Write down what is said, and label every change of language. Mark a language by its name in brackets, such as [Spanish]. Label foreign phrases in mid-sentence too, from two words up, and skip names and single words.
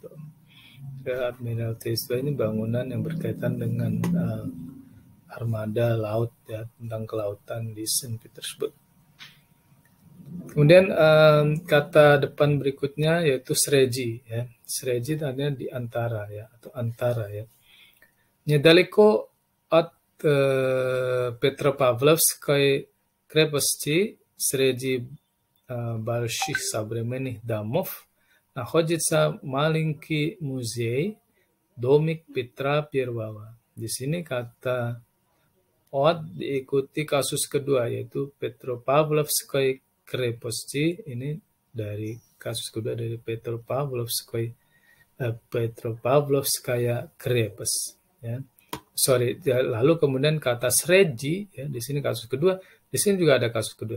[Indonesian] Admiralteistva ini bangunan yang berkaitan dengan armada laut ya, tentang kelautan di Saint Petersburg. Kemudian kata depan berikutnya yaitu sreji ya. Sreji artinya di antara ya atau antara ya. [Russian] Недалеко от Петропавловской крепости среди больших современных домов находится маленький музей Домик Petra Первого. [Indonesian] Di sini kata От diikuti kasus kedua yaitu [Russian] Петропавловской крепости. [Indonesian] Ini dari kasus kedua dari [Russian] Петропавловская крепость [Indonesian] ya. Lalu kemudian kata Sreji ya, di sini kasus kedua, di sini juga ada kasus kedua.